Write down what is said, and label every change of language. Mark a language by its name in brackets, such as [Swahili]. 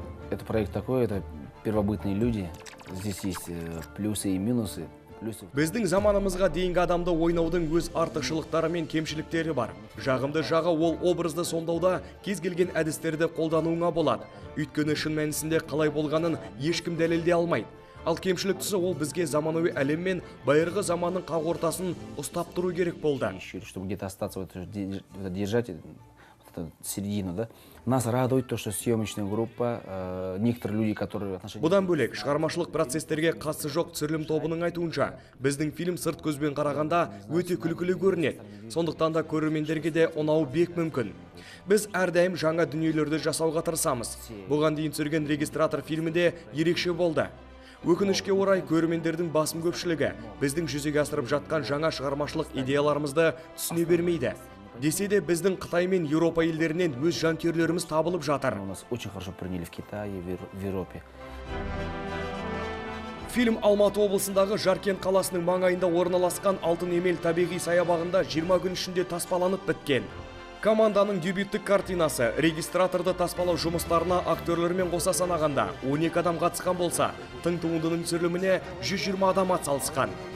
[Russian] Это проект такой, это первобытные люди. Здесь есть плюсы и минусы. [Kazakh] Біздің заманымызға дейінгі адамды ойнаудың өз артықшылықтары мен кемшіліктері бар. Жағымды жағы ол образды сомдауда кез келген әдістерді қолдануыңа болады. Өйткені шын мәнісінде қалай болғанын ешкім дәлелдей алмайды. Ал кемшілік тұсы ол бізге заманауи әлем мен байырғы заманның қақ ортасын ұстап тұру керек болды. [Russian] Чтобы где-то остаться, держать эту середину, да? Нас радует то, что съемочная группа, некоторые люди, которые... [Kazakh] Бұдан бөлек, шығармашылық процестерге қатысы жоқ түсірілім тобының айтуынша, біздің фильм сырт көзбен қарағанда өте күлкілі көрінеді. Сондықтан да көрермендерге де ұнауы бек мүмкін. Біз әрдайым жаңа дүниелерді жасауға тырысамыз. Бұған дейін түсірген регистратор фильмінде ерекше болды. Өкінішке орай көрермендердің басым көпшілігі біздің жүзеге асырып жатқан жаңа шығармашылық идеяларымызды түсіне бермейді. Десе де біздің Қытай мен Еуропа елдерінен өз жанкүйерлеріміз табылып жатыр. [Russian] У нас очень хорошо приняли в Китае, в Европе. [Kazakh] Фильм Алматы облысындағы Жаркент қаласының маңайында орналасқан Алтын Емел табиғи саябағында 20 күн ішінде таспаланып біткен. Команданың дебюттік картинасы регистраторды таспалау жұмыстарына актерлермен қоса санағанда 12 адам қатысқан болса, тың туындының түсіріліміне 120 адам атсалысқан.